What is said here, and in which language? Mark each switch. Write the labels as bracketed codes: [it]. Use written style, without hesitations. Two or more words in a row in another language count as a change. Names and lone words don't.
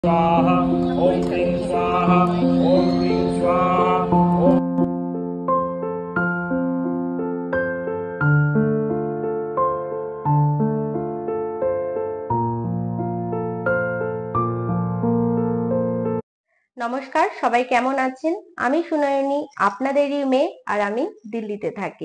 [sa] स्वाहा ओम ह्रीं स्वाहा ओम ह्रीं स्वाहा ओम। [bn] নমস্কার, সবাই কেমন আছেন? আমি সুনয়নী, আপনাদেরই মেয়ে, আর আমি দিল্লিতে থাকি।